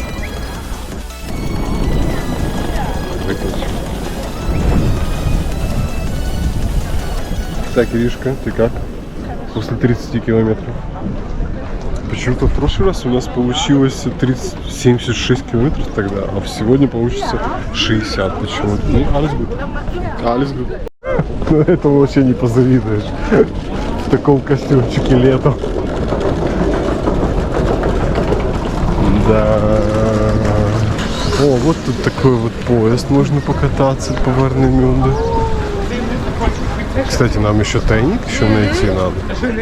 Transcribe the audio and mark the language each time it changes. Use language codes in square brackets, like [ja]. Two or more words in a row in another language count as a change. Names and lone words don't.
[ru] Так, Иришка, ты как? После 30 километров. Почему-то в прошлый раз у нас получилось 76 километров тогда, а сегодня получится 60 почему-то. Ну, [de] alles good. Alles good. [ru] Ну, этому вообще не позавидуешь. В таком костюмчике летом. Да. О, вот тут такой вот поезд, можно покататься по Варнемюнде. Кстати, нам еще тайник еще найти надо.